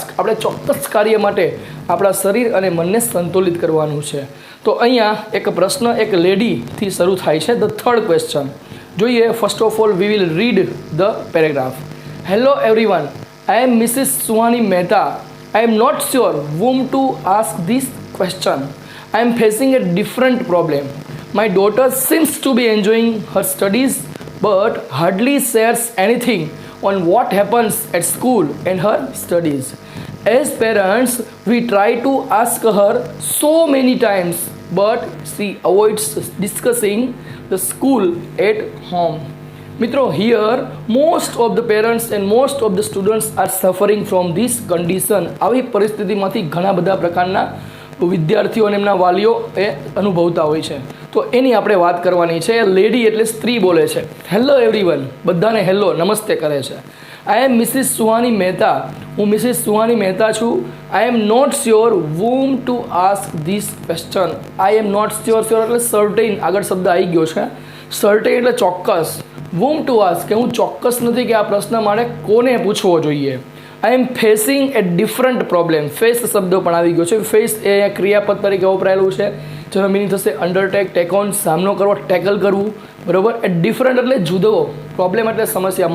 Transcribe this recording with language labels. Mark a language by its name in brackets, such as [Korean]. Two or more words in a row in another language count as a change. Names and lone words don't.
[Gujarati] આપણે ચોક્કસ કાર્ય માટે આપણા શરીર અને મનને સંતુલિત કરવાનું છે. તો અહીંયા એક પ્રશ્ન એક લેડીથી શરૂ થાય છે. [English] the third question જોઈએ. first of all we will read the paragraph. Hello everyone, I am Mrs Suhani Mehta. I am not sure whom to ask this question. I am facing a different problem. My daughter seems to be enjoying her studies but hardly shares anything on what happens at school and her studies. As parents, we try to ask her so many times, but she avoids discussing the school at home. મિત્રો, here most of the parents and most of the students are suffering from this condition. [Gujarati] આવી પરિસ્થિતિમાંથી ઘણા બધા પ્રકારના વિદ્યાર્થીઓ અને એમના વાલીઓ એ અનુભવતા હોય છે. તો એની આપણે વાત કરવાની છે. લેડી એટલે સ્ત્રી બોલે છે. [English] Hello everyone, [Gujarati] બધાને હેલો નમસ્તે કરે છે. [English] I am Mrs Suhani Mehta. [Gujarati] હું મિસિસ સુહાની મહેતા છું. [English] I am not sure whom to ask this question. I am not sure, [Gujarati] શ્યોર એટલે સર્ટેન, આગળ શબ્દ આવી ગયો છે. સર્ટેન એટલે ચોક્કસ. [English] whom to ask, [Gujarati] કે હું ચોક્કસ નથી કે આ પ્રશ્ન મારે કોને પૂછવો જોઈએ. [English] I am facing a different problem. [Gujarati] ફેસ શબ્દ પણ આવી ગયો છે. ફેસ એ ક્રિયાપદ તરીકે વપરાયેલું છે, જેનો મિનિંગ થશે અંડરટેક, [English] take on, [Gujarati] સામનો કરવો, ટેકલ કરવું, બરાબર. [English] a different [Gujarati] એટલે જુદો, પ્રોબ્લેમ એટલે સમસ્યા.